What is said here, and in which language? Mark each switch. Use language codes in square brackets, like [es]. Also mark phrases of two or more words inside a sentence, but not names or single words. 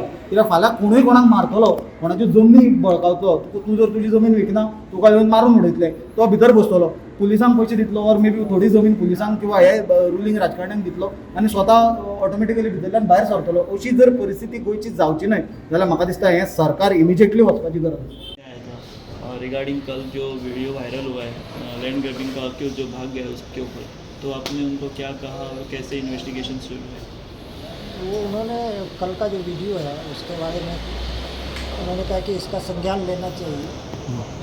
[kok] कित्याक फाल्यां कोणूय कोणाक मारतलो कोणाच्यो जमनी बळकावचो तूं जर तुजी जमीन विकना तुका येवन मारून उडयतले तो भितर बसतलो पुलिसांक पयशे दितलो [en] or maybe [kok] थोडी जमीन पुलिसांक किंवा हे रुलींग राजकारण्यांक दितलो आनी स्वता ऑटोमॅटिकली भितरल्यान भायर सरतलो. अशी जर परिस्थिती गोंयची जावची न्हय जाल्यार म्हाका दिसता हें सरकार इमिजिएटली वचपाची गरज आसा. [hi] रिगार्डिंग कल जो वीडियो वायरल हुआ है [en] land grabbing [hi] का कि जो भाग गया उसके ऊपर तो आपने उनको क्या कहा और कैसे इन्वेस्टिगेशन शुरू है? वो उन्होंने कल का जो वीडियो है उसके बारे में उन्होंने कहा कि इसका संज्ञान लेना चाहिए.